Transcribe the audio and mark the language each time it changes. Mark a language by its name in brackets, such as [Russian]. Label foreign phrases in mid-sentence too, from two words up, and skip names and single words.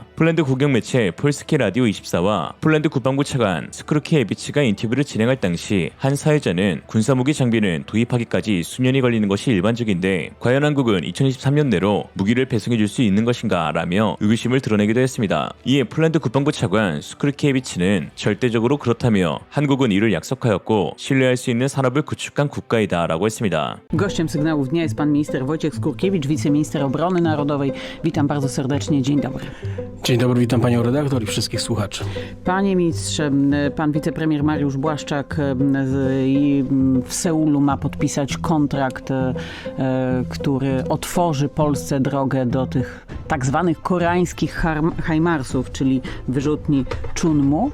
[Korean] 폴란드 국영 매체 폴스키 라디오 24와 폴란드 국방부 차관 스크루키에비치가 인터뷰를 진행할 당시 한 사회자는 군사무기 장비는 도입하기까지 수년이 걸리는 것이 일반적인데 과연 한국은 2023년 내로 무기를 배송해줄 수 있는 것인가 라며 의구심을 드러내기도 했습니다. 이에 폴란드 국방부 차관 스크루키에비치는 절대적으로 그렇다며 한국은 이를 약속하였고 신뢰할 수 있는 산업을 구축한 국가이다 라고 했습니다. [Polish] Gościem sygnałów dnia jest pan minister Wojciech Skurkiewicz, wiceminister obrony narodowej. Witam bardzo serdecznie. Dzień dobry. Dzień dobry, witam panią redaktor i wszystkich słuchaczy. Panie ministrze, ministrze, pan wicepremier Mariusz Błaszczak w Seulu ma podpisać kontrakt, który otworzy Polsce drogę do tych tak zwanych koreańskich HIMARS-ów, czyli wyrzutni Chunmoo.